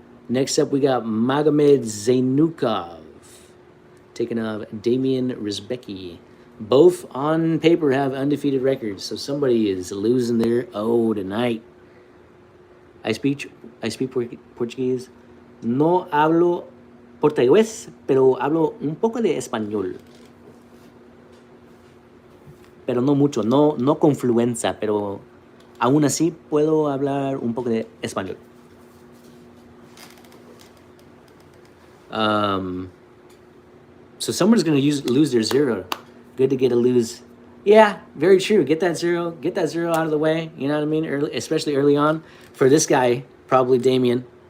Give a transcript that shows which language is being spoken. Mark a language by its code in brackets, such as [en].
[en] Next up, we got Magomed Zainukov taking off Damian Rizbecki. Both on paper have undefeated records, so somebody is losing their O tonight. I speak Portuguese. [es] No hablo portugués, pero hablo un poco de español. Pero no mucho, no con fluencia, pero aún así puedo hablar un poco de español. [en] So someone's going to lose their zero. Good to get a lose. Yeah, very true. Get that zero out of the way. You know what I mean? Especially early on. For this guy, probably Damien.